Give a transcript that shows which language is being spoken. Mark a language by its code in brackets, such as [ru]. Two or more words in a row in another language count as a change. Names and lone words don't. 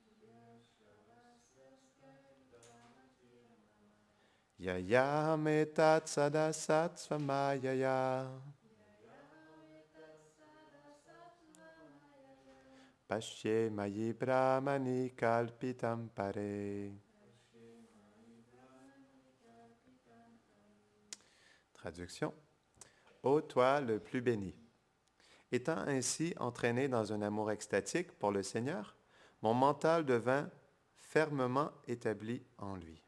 [sa] Yayaham etat sadasat svamayaya. Pashye mayi brahmani kalpitam pare. [fr] Traduction. Ô toi le plus béni. Étant ainsi entraîné dans un amour extatique pour le Seigneur, mon mental devint fermement établi en lui.